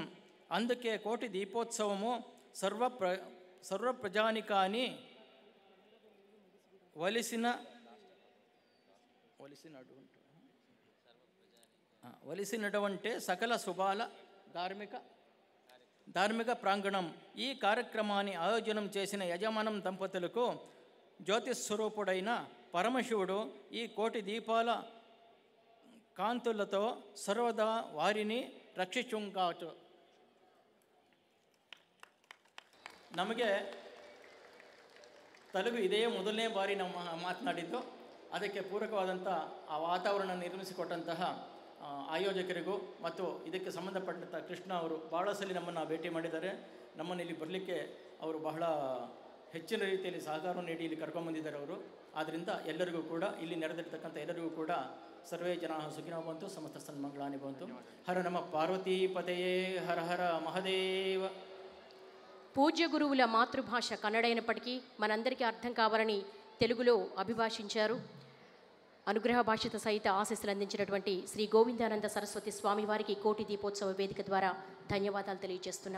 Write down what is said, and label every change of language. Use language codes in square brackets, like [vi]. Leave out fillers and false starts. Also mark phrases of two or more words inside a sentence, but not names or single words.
[te] అందుకే కోటి దీపోత్సవము సర్వ ప్రజానికాని వలసినటువంటి సకల శుభాల ధార్మిక ప్రాంగణం. ఈ కార్యక్రమాన్ని ఆయోజనం చేసిన యజమానం దంపతులకు జ్యోతిస్వరూపుడైన పరమశివుడు ఈ కోటి దీపాల కాంతులతో సర్వదా వారిని రక్షించుగాక. [kn] ನಮಗೆ ತೆಲುಗು ಇದೇ ಮೊದಲನೇ ಬಾರಿ ನಮ್ಮ ಮಾತನಾಡಿದ್ದು. ಅದಕ್ಕೆ ಪೂರಕವಾದಂಥ ಆ ವಾತಾವರಣ ನಿರ್ಮಿಸಿಕೊಟ್ಟಂತಹ ಆಯೋಜಕರಿಗೂ ಮತ್ತು ಇದಕ್ಕೆ ಸಂಬಂಧಪಟ್ಟಂಥ ಕೃಷ್ಣ ಅವರು ಭಾಳ ಸಲ ನಮ್ಮನ್ನು ಭೇಟಿ ಮಾಡಿದ್ದಾರೆ. ನಮ್ಮನ್ನು ಇಲ್ಲಿ ಬರಲಿಕ್ಕೆ ಅವರು ಬಹಳ ಹೆಚ್ಚಿನ ರೀತಿಯಲ್ಲಿ ಸಹಕಾರವನ್ನು ನೀಡಿ ಇಲ್ಲಿ ಕರ್ಕೊಂಬಂದಿದ್ದಾರೆ ಅವರು. ಆದ್ದರಿಂದ ಎಲ್ಲರಿಗೂ ಕೂಡ ಇಲ್ಲಿ ನೆರೆದಿರ್ತಕ್ಕಂಥ ಎಲ್ಲರಿಗೂ ಕೂಡ [sa] ಸರ್ವೇ ಜನಾಃ ಸುಖಿನೋ ಭವಂತು, ಸಮಸ್ತ ಸನ್ಮಂಗಳಾನಿ ಭವಂತು. ಹರ ನಮ ಪಾರ್ವತೀಪತಯೇ, హర హర మహదేవ. [te] పూజ్య గురువుల మాతృభాష కన్నడ అయినప్పటికీ మనందరికీ అర్థం కావాలని తెలుగులో అభిభాషించారు. అనుగ్రహ భాషిత సహిత ఆశీస్సులు అందించినటువంటి శ్రీ గోవిందానంద సరస్వతి స్వామి వారికి కోటి దీపోత్సవ వేదిక ద్వారా ధన్యవాదాలు తెలియజేస్తున్నాం.